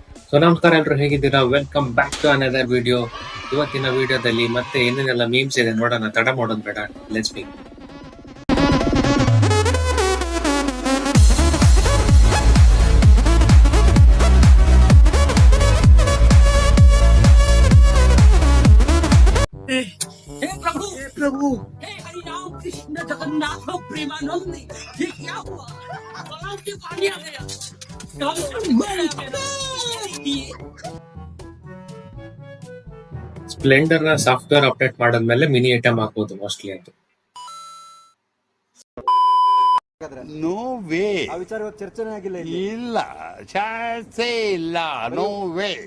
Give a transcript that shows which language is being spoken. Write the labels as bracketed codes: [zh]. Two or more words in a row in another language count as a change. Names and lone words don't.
[kn] ಸೊ ನಮಸ್ಕಾರ ಎಲ್ರು, ಹೇಗಿದ್ದೀರಾ? [en] welcome back to another video. [kn] ಇವತ್ತಿನ ವಿಡಿಯೋದಲ್ಲಿ ಮತ್ತೆ ಏನೇನೆಲ್ಲ ಮೀಮ್ಸ್ ಇದೆ ನೋಡೋಣ. ತಡ ಮಾಡೋದು ಬೇಡ, [en] let's be. [hi] प्रभु हे हरि राम कृष्ण जगन्नाथ प्रेमानंद, ये क्या हुआ? तालाब में पानी आ गया। [kn] ಸ್ಪ್ಲೆಂಡರ್ ನ [en] software update [kn] ಮಾಡಾದ್ಮೇಲೆ [en] mini item [kn] ಹಾಕ್ಬೋದು ಮೋಸ್ಟ್ಲಿ ಅದು. [en] no way. [kn] ಆ ವಿಚಾರ ಚರ್ಚೆನೇ ಆಗಿಲ್ಲ ಇಲ್ಲಿ. ಇಲ್ಲ, ಚಾನ್ಸೇ ಇಲ್ಲ. [en] no way.